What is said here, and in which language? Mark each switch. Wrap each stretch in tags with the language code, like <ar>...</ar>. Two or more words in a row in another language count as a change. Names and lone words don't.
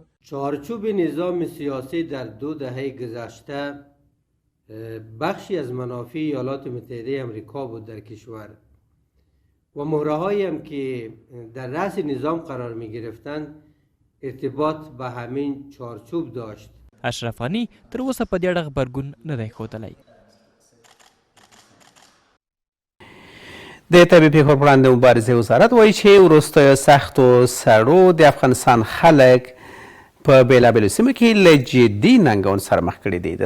<fa>چارچوب نظام سیاسی در 2 دهه گذشته بخشی از منافع ایالات متحده آمریکا بود در کشور و مهره‌هایی هم که در رأس نظام قرار میگرفتند ارتباط به همین چارچوب داشت.</fa> <ps>اشرف غني تر اوسه په دې اړه غبرګون نه دی ښودلی. د طبیعي پیښو پر وړاندې مبارزې وزارت وایي چې وروستیو سختو سړو د افغانستان خلک په بېلابېلو سیمو کې له جدي ننګونو سره مخ کړي دي.</ps>